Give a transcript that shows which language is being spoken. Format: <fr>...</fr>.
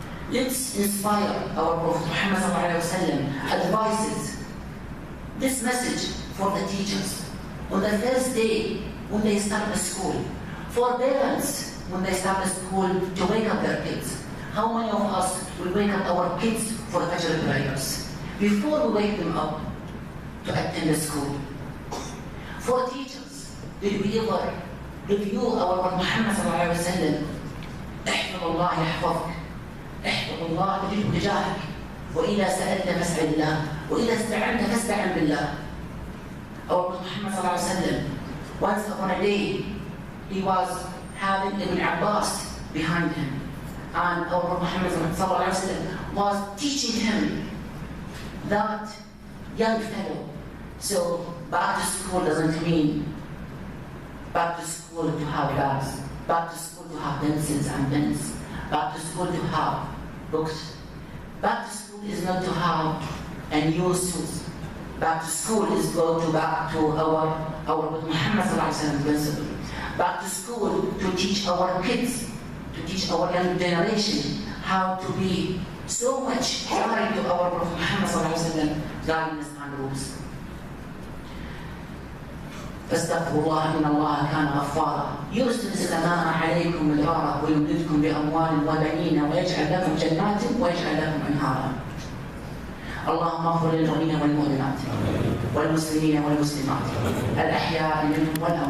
<en>Let's inspire our Prophet Muhammad advises this message for the teachers on the first day when they start the school, for parents when they start the school to wake up their kids. How many of us will wake up our kids for Fajr prayers before we wake them up to attend the school? For teachers, did we ever review our Prophet Muhammad</en> <ar>احفظ الله يحفظك، احفظ الله تجده تجاهك، وإذا سألت فاسأل الله، وإذا استعنت فاستعن بالله.</ar> <en>Our Prophet Muhammad once upon a day, he was having Ibn Abbas behind him. And our Prophet Muhammad was teaching him that young fellow. So back to school doesn't mean back to school to have bags, back to school to have pencils and pens, back to school to have books. Back to school is not to have a new suit. Back to school is go back to our Prophet Muhammad principle. Back to school to teach our kids, to teach our young generation how to be so much tied to our Prophet Muhammad guidance and rules.</en> <ar>فاستغفروا الله إن الله كان غفارا يرسل السماء عليكم مدرارا ويمددكم بأموال وبنين ويجعل لكم جنات ويجعل لكم أنهارا. اللهم اغفر للمؤمنين والمؤمنات والمسلمين والمسلمات الأحياء منهم والأموات.</ar>